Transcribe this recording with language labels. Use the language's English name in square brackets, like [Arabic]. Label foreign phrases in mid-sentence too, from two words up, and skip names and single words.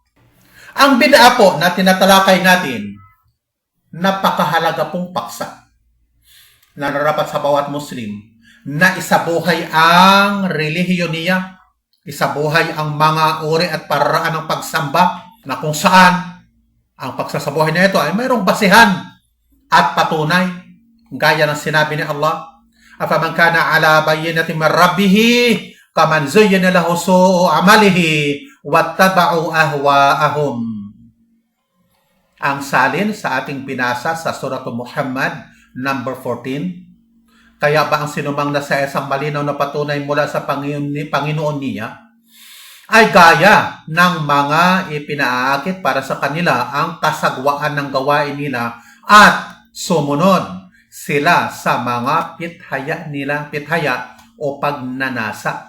[Filipino] Ang bid'a po na tinatalakay natin, napakahalaga pong paksa na narapat sa bawat Muslim, na isabuhay ang relihiyon niya, isabuhay ang mga uri at paraan ng pagsamba, na kung saan ang pagsasabuhay na ito ay mayroong basihan at patunay, gaya ng sinabi ni Allah, [Arabic] أفمن كان على بينة من ربه كمن زين له سوء عمله واتبعوا أهواءهم. [Filipino] Ang salin sa ating binasa sa Suratul Muhammad number 14, kaya ba ang sinumang nasa isang malinaw na patunay mula sa Panginoon niya ay gaya ng mga ipinaakit para sa kanila ang kasagwaan ng gawain nila, at sumunod sila sa mga pithaya o pagnanasa.